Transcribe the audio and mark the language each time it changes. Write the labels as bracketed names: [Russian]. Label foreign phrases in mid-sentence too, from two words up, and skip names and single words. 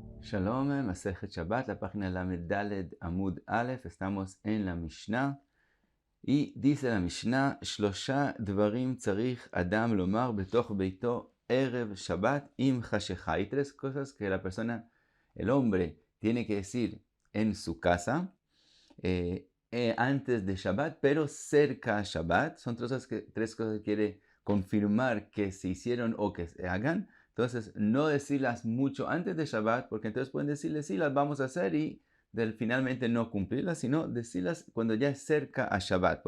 [Hebrew] שלום, מסכת שבת, [Spanish] la página [Hebrew] למד עמוד אלף, [Spanish] estamos en la Mishnah. Y dice la Mishnah, [Hebrew] שלושה דברים צריך אדם לומר בתוך ביתו ערב שבת עם חשכה. [Spanish] Hay tres cosas que la persona, el hombre, tiene que decir en su casa antes de Shabbat, pero cerca a Shabbat. Son tres cosas que quiere confirmar que se hicieron o que se hagan. Entonces, no decirlas mucho antes de Shabbat, porque entonces pueden decirle, sí, las vamos a hacer y finalmente no cumplirlas, sino decirlas cuando ya es cerca a Shabbat.